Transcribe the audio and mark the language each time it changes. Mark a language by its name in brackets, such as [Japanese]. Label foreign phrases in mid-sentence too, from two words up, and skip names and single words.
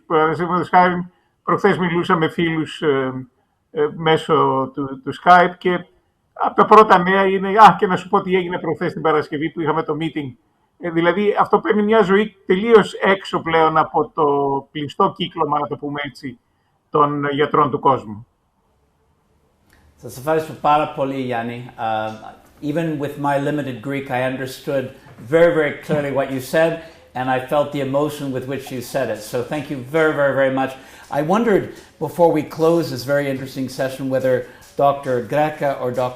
[Greek] Παραδείγματος χάρη, προχθές μιλούσα με φίλους μέσω του Skype και από τα πρώτα νέα είναι «Α, και να σου πω τι έγινε προχθές την Παρασκευή που είχαμε το meeting Δηλαδή αυτό παίρνει μια ζωή τελείως έξω πλέον από το κλειστό κύκλωμα, να το πούμε έτσι, των γιατρών του κόσμου. Σας ευχαριστώ πάρα πολύ, Yanni. [English] Even with my limited Greek, I understood very, very clearly what you said, and I felt the emotion with which you said it. So thank you very, very, very much. I wondered, before we close this very interesting session, whether Dr. Greca or Dr.